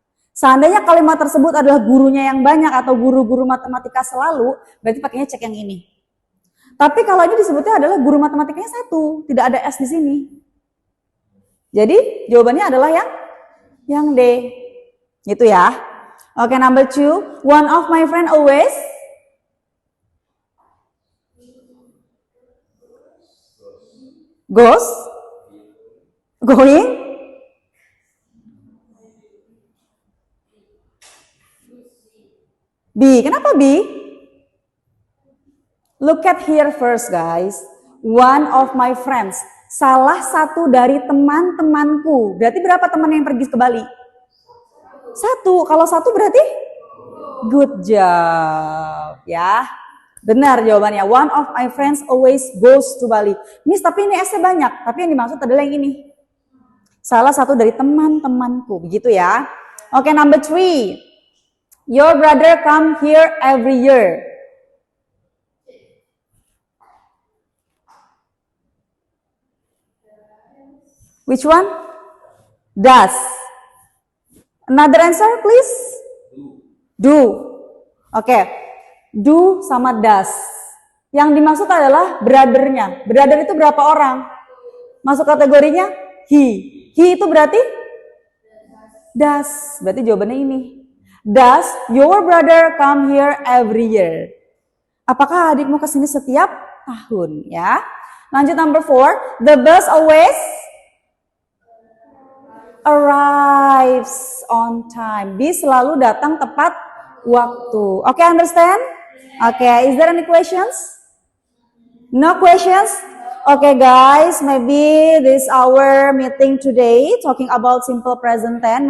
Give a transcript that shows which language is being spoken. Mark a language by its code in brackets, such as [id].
[id] Seandainya kalimat tersebut adalah gurunya yang banyak atau guru-guru matematika selalu, berarti pakainya cek yang ini. Tapi kalau ini disebutnya adalah guru matematikanya satu, tidak ada S di sini. Jadi jawabannya adalah yang D. Gitu ya. Oke, [en] number 2. One of my friend always going. [id] B. Kenapa B? [en] Look at here first, guys. One of my friends. [id] salah satu dari teman-temanku. Berarti berapa teman yang pergi ke Bali? Satu. Kalau satu berarti [en] good job [id] ya. Benar jawabannya. [en] One of my friends always goes to Bali. [id] Miss, tapi ini S-nya banyak. Tapi yang dimaksud adalah yang ini. Salah satu dari teman-temanku. Begitu ya. Oke, [en] number 3. Your brother come here every year. Which one? Does. Another answer, please. Do. Oke. [id] Do sama does. Yang dimaksud adalah brother-nya. Brother itu berapa orang? Masuk kategorinya he. He itu berarti does. Berarti jawabannya ini. [en] Does your brother come here every year? [id] Apakah adikmu kesini setiap tahun ya? Lanjut [en] number 4. The bus always arrives on time. [id] Bis selalu datang tepat waktu. [en] Okay, understand? Okay, is there any questions? No questions? Okay guys, maybe this our meeting today talking about simple present tense.